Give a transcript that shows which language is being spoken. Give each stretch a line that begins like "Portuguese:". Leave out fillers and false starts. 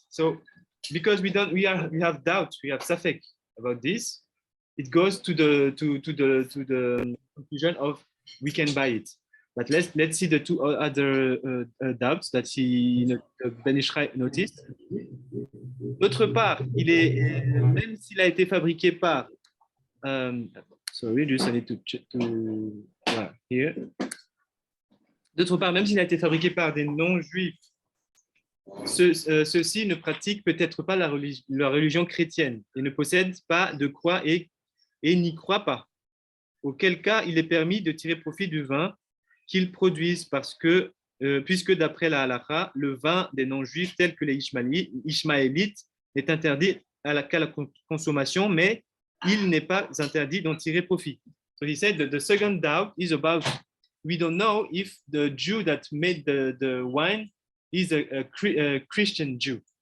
English: So because we have doubt, we have safek about this, it goes to the conclusion of we can buy it. But let's see the 2 other doubts that Ben Yishai noticed.
French: D'autre part, même s'il a été fabriqué par
English: sorry, just I need to
French: voilà, here. D'autre part, même s'il a été fabriqué par des non-juifs, ceux-ci ne pratiquent peut-être pas la religion chrétienne et ne possèdent pas de croix et n'y croient pas. Auquel cas, il est permis de tirer profit du vin qu'ils produisent parce que, puisque d'après la halakha, le vin des non-juifs tels que les ishmaélites est interdit qu'à la consommation, mais il n'est pas interdit d'en tirer profit.
English: So he said that the second doubt is about, we don't know if the Jew that made the wine is a Christian Jew.